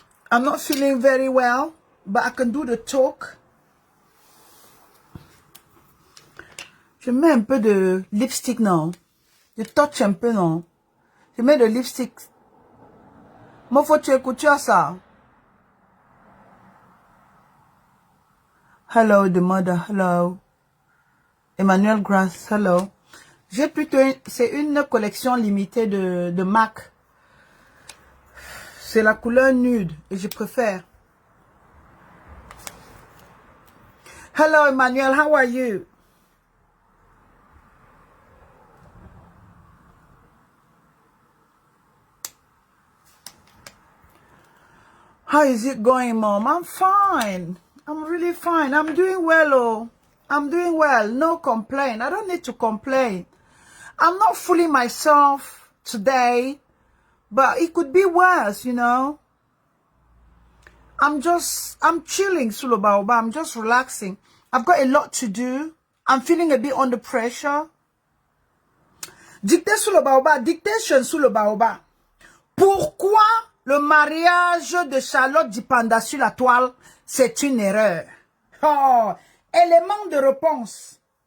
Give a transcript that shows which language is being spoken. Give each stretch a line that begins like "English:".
English: I'm not feeling very well, but I can do the talk.
French: Je mets un peu de lipstick, non? Je touch un peu, non? Je mets de lipstick. Moi, faut que tu écoutes ça.
English: Hello, the mother, hello. Emmanuel Grass, hello.
French: J'ai plutôt, c'est une collection limitée de MAC. C'est la couleur nude et je préfère.
English: Hello Emmanuel, how are you? How is it going, Mom? I'm fine. I'm really fine. I'm doing well, oh. I'm doing well. No complaint. I don't need to complain. I'm not fooling myself today, but it could be worse, you know. I'm chilling, Sulubaoba. I'm just relaxing. I've got a lot to do. I'm feeling a bit under pressure. Dictée Sulubaoba. Dictation Sulubaoba.
French: Pourquoi le mariage de Charlotte Dipanda sur la toile, c'est une erreur? Oh, élément de réponse.